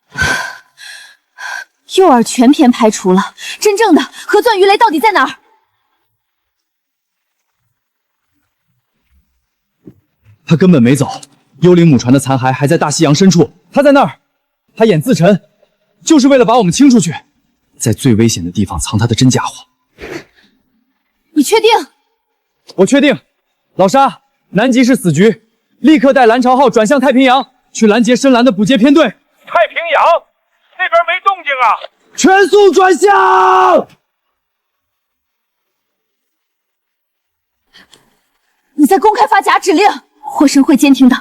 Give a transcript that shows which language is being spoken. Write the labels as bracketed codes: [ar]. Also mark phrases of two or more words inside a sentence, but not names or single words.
[zh] 誘餌全篇排除了，真正的核鑽魚雷到底在哪兒？他根本沒走，幽靈母船的殘骸還在大西洋深處，他在那兒，他演自沉，就是為了把我們清出去。在最危險的地方藏他的真家伙。你確定？我確定。老沙，南極是死局，立刻帶藍潮號轉向太平洋，去攔截深藍的補給編隊。太平洋那邊沒動靜啊！全速轉向！你在公開發假指令，霍申會監聽的。